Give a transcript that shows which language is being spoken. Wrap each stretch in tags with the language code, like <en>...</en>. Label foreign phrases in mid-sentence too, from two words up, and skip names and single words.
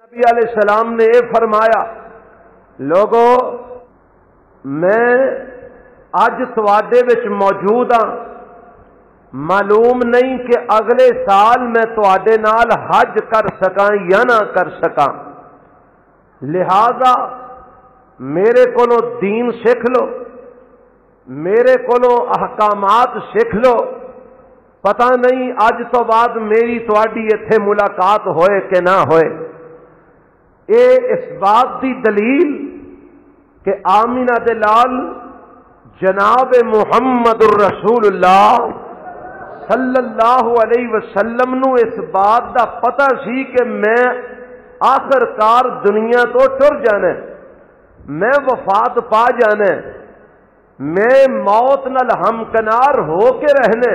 <pa>نبی علیہ السلام نے یہ فرمایا، لوگو میں اج تواڈے وچ موجود ہاں، معلوم نہیں کہ اگلے سال میں تواڈے نال حج کر سکاں یا نہ کر سکاں، لہذا میرے کولوں دین سیکھ لو، میرے کولوں احکامات سیکھ لو، پتہ نہیں اج تو بعد میری تواڈی ایتھے ملاقات ہوئے کہ نہ ہوئے۔ اے اس بات دی دلیل کہ آمینہ دے لال جناب محمد الرسول اللہ صلی اللہ علیہ وسلم نو اس بات دا پتہ سی کہ میں آخر کار دنیا تو ٹر جانا، میں وفات پا جانا، میں موت نال ہمکنار ہو کے رہنے۔</pa>